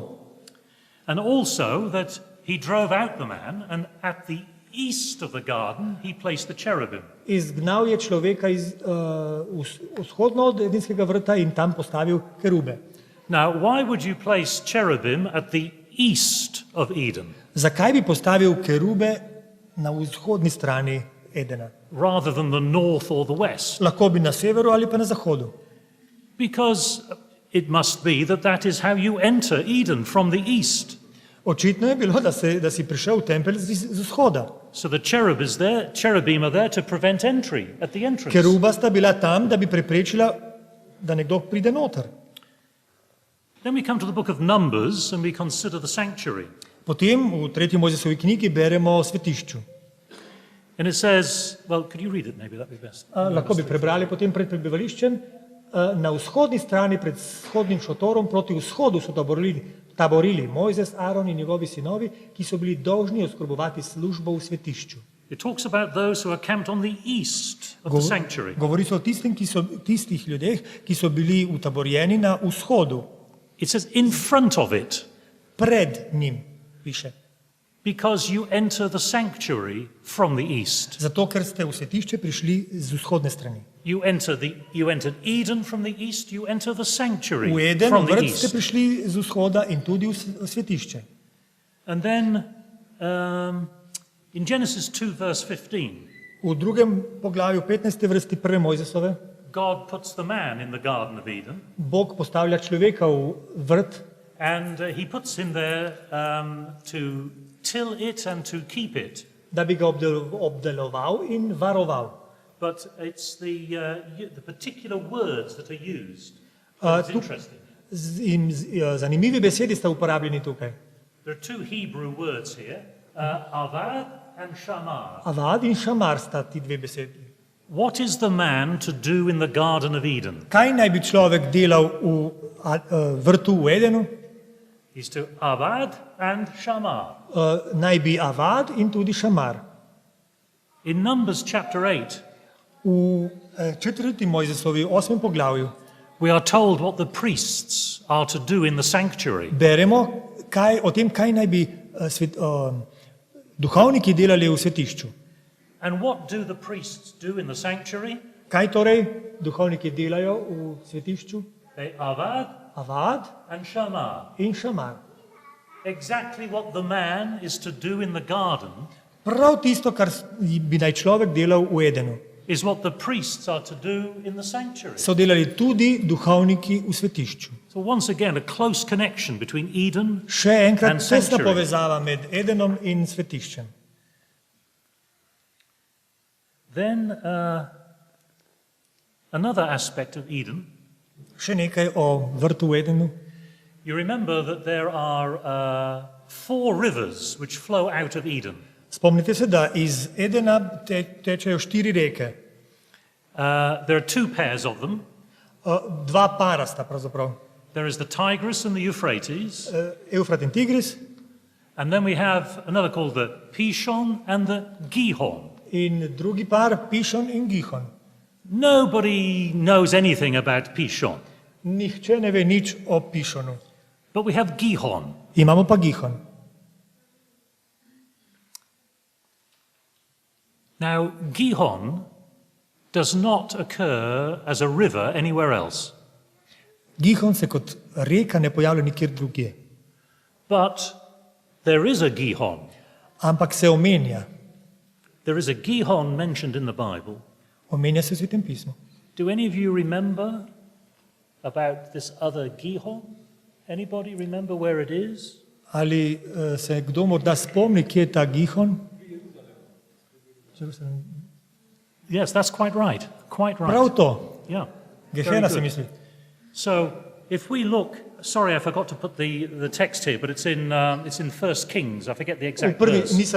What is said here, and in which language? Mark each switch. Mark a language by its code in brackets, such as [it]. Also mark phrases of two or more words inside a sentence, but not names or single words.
[en] and also that he drove out the man, and at the east of the garden he placed the cherubim. [sl] Izgnal je človeka vzhodno od Edenskega vrta in tam postavil kerube. [en] Now, why would you place cherubim at the east of Eden [sl] Zakaj bi postavil kerube na vzhodni strani Edena? [en] rather than the north or the west? [sl] Lahko bi na severu ali pa na zahodu. [en] Because it must be that is how you enter Eden, from the east. [sl] Očitno je bilo, da si prišel v tempelj z vzhoda. [en] So the cherubim are there to prevent entry at the entrance. [sl] Keruba sta bila tam, da bi preprečila, da nekdo pride noter. [en] Then we come to the book of Numbers and we consider the sanctuary. [sl] Potem v 3. Mojzesovi knjigi beremo o svetišču. [en] And it says, well, could you read it maybe? That'd be best. [sl] Lahko bi prebrali potem pred prebivališčem. Na vzhodni strani pred vzhodnim šotorom proti vzhodu so taborili Mojzes, Aron in njegovi sinovi, ki so bili dolžni oskrbovati službo v svetišču. [en] It talks about those who are camped on the east of the sanctuary. [sl] Govori se o tistih ljudeh, ki so bili utaborjeni na vzhodu. [en] It says in front of it, [sl] Pred njim, piše. [en] because you enter the sanctuary from the east. [sl] Zato, ker ste v svetišče prišli z vzhodne strani. [en] You entered Eden from the east, you enter the sanctuary [sl] V Eden, [en] from the [sl] vrt ste [en] east. [sl] prišli z vzhoda in tudi v svetišče. [en] And then in Genesis 2 verse 15, [sl] V drugem poglavju 15. vrsti 1. Mojzesove [en] God puts the man in the Garden of Eden, [sl] Bog postavlja človeka v vrt [en] and he puts him there to till it and to keep it. [sl] da bi ga obdeloval in varoval. [en] But it's the particular words that are used. It's interesting. [sl] Zanimivi besedi sta uporabljeni tukaj. [en] There are two Hebrew words here, avad and shamar. [sl] Avad in šamar sta ti dve besedi. [en] What is the man to do in the Garden of Eden? [sl] Kaj naj bi človek delal v vrtu v Edenu? [en] He's to avad and shamar. [sl] Naj bi avad in tudi šamar. [en] In Numbers chapter 8, [sl] V 4. Mojzesovi 8. poglavju [en] we are told what the priests are to do in the sanctuary. [sl] beremo o tem, kaj naj bi duhovniki delali v svetišču. [en] And what do the priests do in the sanctuary? [sl] Kaj torej duhovniki delajo v svetišču? [en] They avad [sl] Avad [en] and shamar. [sl] in šamar. [en] Exactly what the man is to do in the garden [sl] Prav tisto, kar bi naj človek delal v Edenu, [en] is what the priests are to do in the sanctuary. [sl] so delali tudi duhovniki v svetišču. [en] So once again, a close connection between Eden [sl] Še enkrat [en] and [sl] tesna [en] sanctuary. [sl] povezava med Edenom in svetiščem. [en] Then another aspect of Eden. [sl] Še nekaj o vrtu v Edenu. [en] You remember that there are 4 rivers which flow out of Eden. [sl] Spomnite se, da iz Edena tečejo 4 reke. [en] There are 2 pairs of them. [sl] Dva para sta pravzaprav. [en] There is the Tigris and the Euphrates. [sl] Eufrat in Tigris [en] And then we have another called the Pishon and the Gihon. [sl] in drugi par Pišon in Gihon. [en] Nobody knows anything about Pishon, [sl] Nihče ne ve nič o Pišonu. [en] but we have Gihon. [sl] Imamo pa Gihon. [en] Now, Gihon does not occur as a river anywhere else, [sl] Gihon se kot reka ne pojavlja nikjer drugje, [en] but there is a Gihon. [sl] ampak se omenja. [en] There is a Gihon mentioned in the Bible. [sl] Omenja se v Svetem pismu. [en] Do any of you remember about this other Gihon? Anybody remember where it is? [sl] Ali se kdo morda spomni, kje je ta Gihon? [en] Yes, that's quite right. Quite right. [sl] Prav to. [en] Yeah. [sl] Gehena [en] Very [sl] se [en] good. [sl] misli. [en] So, if we look, sorry, I forgot to put the text here, but it's in 1 Kings. I forget the [sl] V [en] exact [sl] prvi, [en] verse.